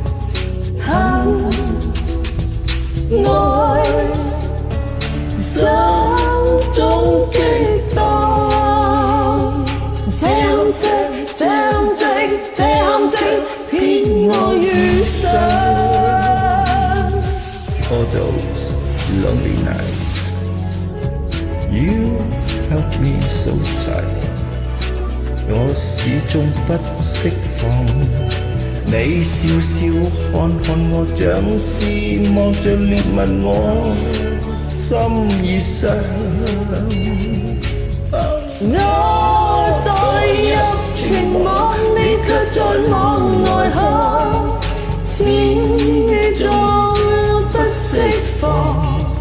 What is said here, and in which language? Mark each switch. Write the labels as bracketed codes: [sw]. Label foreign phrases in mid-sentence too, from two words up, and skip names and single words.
[yue] 愛心中激盪，這陷阱騙我遇上。 [en] All those lonely nights, you held me so tight， [yue] 我始終不釋放。你笑笑看看我，像是望着獵物，我心已傷。我墮入情網，你卻在網外看，始終不釋放。